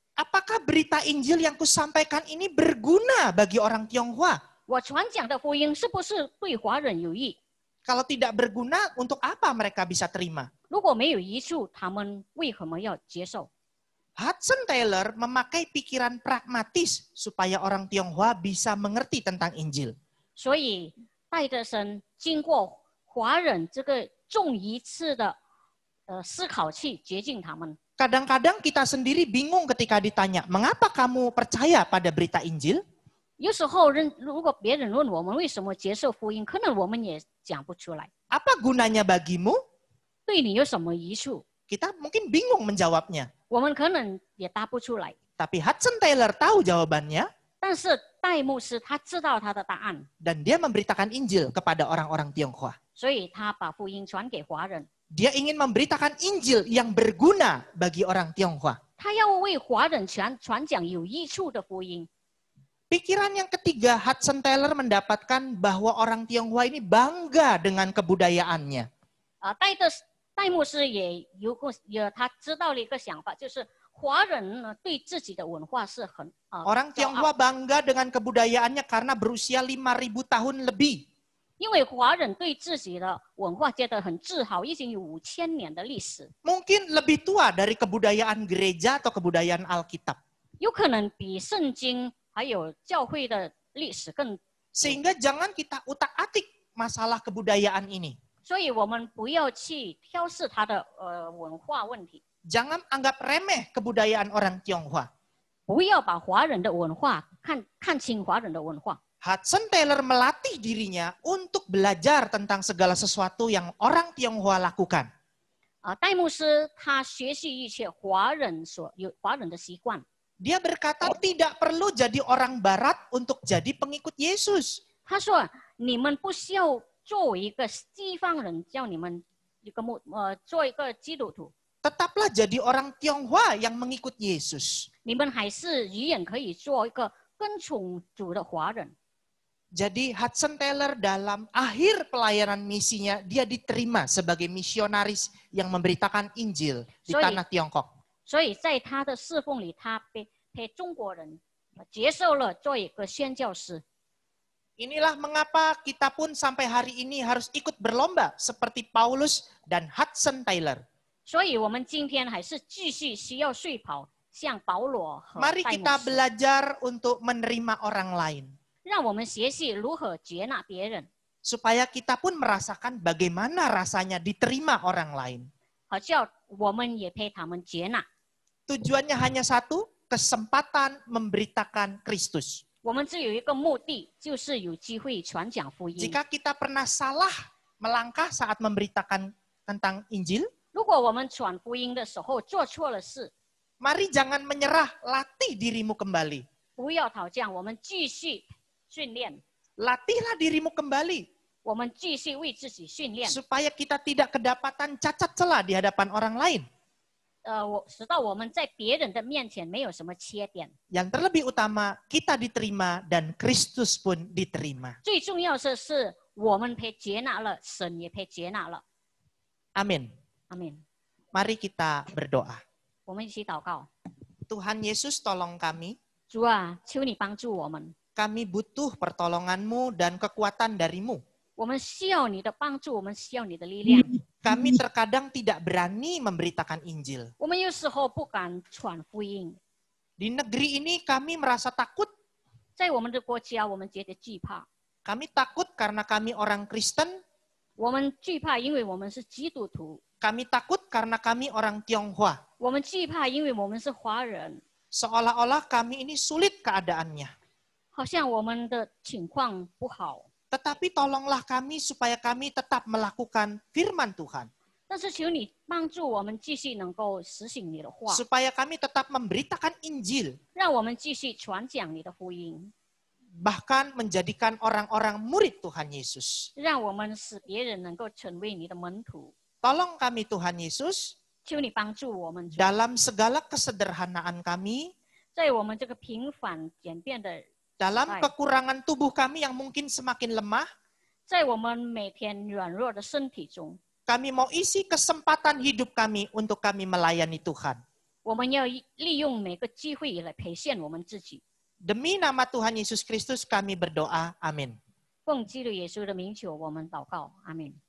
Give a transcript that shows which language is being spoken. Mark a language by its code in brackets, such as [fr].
[id] Apakah berita Injil yang kusampaikan ini berguna bagi orang Tionghoa? [zh] 我传讲的福音是不是对华人有益？ [id] Kalau tidak berguna, untuk apa mereka bisa terima? [zh] 如果没有益处，他们为什么要接受？ [id] Hudson Taylor memakai pikiran pragmatis supaya orang Tionghoa bisa mengerti tentang Injil. [zh] 所以戴德生经过华人这个重一次的思考去接近他们。 [id] Kadang-kadang kita sendiri bingung ketika ditanya, mengapa kamu percaya pada berita Injil? [zh] 有时候如果别人问我们为什么接受福音，可能我们也讲不出来。 [id] Apa gunanya bagimu? [zh] 对你有什么益处？ [id] Kita mungkin bingung menjawabnya. [zh] 我们可能也答不出来。 [id] Tapi Hudson Taylor tahu jawabannya [zh] 但是戴牧师他知道他的答案， [id] dan dia memberitakan Injil kepada orang-orang Tionghoa. [zh] 所以他把福音传给华人。 [id] Dia ingin memberitakan Injil yang berguna bagi orang Tionghoa. [zh] 他要为华人传讲有益处的福音。 [id] Pikiran yang ketiga, Hudson Taylor mendapatkan bahwa orang Tionghoa ini bangga dengan kebudayaannya. [zh] 戴牧师他知道了一个想法，就是华人呢对自己的文化是很 [id] Orang Tionghoa bangga dengan kebudayaannya karena berusia 5.000 tahun lebih. [zh] 因为华人对自己的文化觉得很自豪，已经有5000年的历史， [id] Mungkin lebih tua dari kebudayaan gereja atau kebudayaan Alkitab. [zh] 有可能比圣经还有教会的历史更。 [id] Sehingga jangan kita utak-atik masalah kebudayaan ini. [zh] 所以我们不要去挑视他的文化问题， [id] Jangan anggap remeh kebudayaan orang Tionghoa. [zh] 不要把华人的文化看轻华人的文化。 [id] Hudson Taylor melatih dirinya untuk belajar tentang segala sesuatu yang orang Tionghoa lakukan. [zh] 戴牧师他学习一切华人的习惯。 [id] Dia berkata tidak perlu jadi orang Barat untuk jadi pengikut Yesus. [zh] 他说：“你们不需要作为一个西方人，叫你们做一个基督徒， [id] Tetaplah jadi orang Tionghoa yang mengikut Yesus. [zh] 你们还是永远可以做一个跟从主的华人。” [id] Jadi Hudson Taylor dalam akhir pelayanan misinya, dia diterima sebagai misionaris yang memberitakan Injil di tanah Tiongkok. [zh] 所以在他的侍奉里，他被中国人接受了做一个宣教师。 [id] Inilah mengapa kita pun sampai hari ini harus ikut berlomba seperti Paulus dan Hudson Taylor. [zh] 所以我们今天还是继续需要睡跑，像保罗和 [id] Mari [zh] 戴牧 [id] kita [zh] 师， [id] belajar untuk menerima orang lain. [zh] 让我们学习如何接纳别人， [id] Supaya kita pun merasakan bagaimana rasanya diterima orang lain. [zh] 好叫我们也被他们接纳。 [id] Tujuannya hanya satu, kesempatan memberitakan Kristus. [zh] 我们只有一个目的，就是有机会传讲福音。 [id] Jika kita pernah salah melangkah saat memberitakan tentang Injil, [zh] 如果我们传福音的时候做错了事， [id] mari jangan menyerah, latih dirimu kembali. [zh] 不要讨价，我们继续训练， [id] Latihlah dirimu kembali. [zh] 我们继续为自己训练， [id] Supaya kita tidak kedapatan cacat celah di hadapan orang lain. [zh] 直到我们在别人的面前没有什么缺点。 [id] Yang terlebih utama, kita diterima dan Kristus pun diterima. [zh] 最重要的是，我们被接纳了，神也被接纳了。 [id] Amin. [zh] 阿门。 [id] Mari kita berdoa. [zh] 我们一起祷告， [id] Tuhan Yesus, tolong kami. [zh] 主啊，求你帮助我们， [id] Kami butuh pertolongan-Mu dan kekuatan dari-Mu. [zh] 我们需要你的帮助，我们需要你的力量。 [id] Kami terkadang tidak berani memberitakan Injil. [zh] 我们有时候不敢传福音， [id] Di negeri ini kami merasa takut. [zh] 在我们的国家，我们觉得惧怕。 [id] Kami takut karena kami orang Kristen. [zh] 我们惧怕，因为我们是基督徒； [id] Kami takut karena kami orang Tionghoa. [zh] 我们惧怕，因为我们是华人。 [id] Seolah-olah kami ini sulit keadaannya. [zh] 好像我们的情况不好， [id] Tetapi tolonglah kami supaya kami tetap melakukan firman Tuhan. [zh] 但是求你帮助我们继续能够实行你的话， [id] Supaya kami tetap memberitakan Injil. [zh] 让我们继续传讲你的福音。 [id] bahkan menjadikan orang-orang murid Tuhan Yesus. [zh] 让我们使别人能够成为你的门徒。 [id] Tolong kami Tuhan Yesus [zh] 求你帮助我们主， [id] dalam segala kesederhanaan kami, [zh] 在我们这个平凡简便的， [id] dalam kekurangan tubuh kami yang mungkin semakin lemah, [zh] 在我们每天软弱的身体中， [id] kami mau isi kesempatan hidup kami untuk kami melayani Tuhan. [zh] 我们要利用每个机会来培现我们自己。 [id] Demi nama Tuhan Yesus Kristus kami berdoa. Amin. [zh] 奉基督耶稣的名求，我们祷告，阿门。